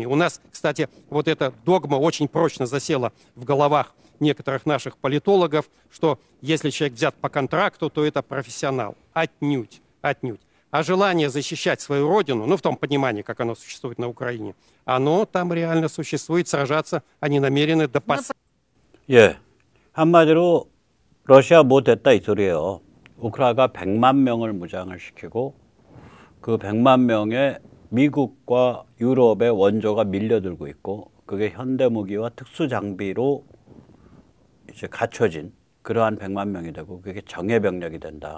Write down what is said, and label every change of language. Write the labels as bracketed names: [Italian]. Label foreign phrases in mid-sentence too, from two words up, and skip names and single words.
[Russian] У нас, кстати, вот эта догма очень прочно засела в головах некоторых наших политологов, что если человек взят по контракту, то это профессионал. Отнюдь. А желание защищать свою родину, ну, в том понимании, как оно существует на Украине, оно там реально существует, сражаться они намерены до последнего. [Korean] 예, 한마디로 러시아 못했다 이 소리예요. 우크라이나가 100만 명을 무장을 시키고 그 100만 명의 미국과 유럽의 원조가 밀려들고 있고 그게 현대무기와 특수장비로 이제 갖춰진 그러한 100만 명이 되고 그게 정예병력이 된다.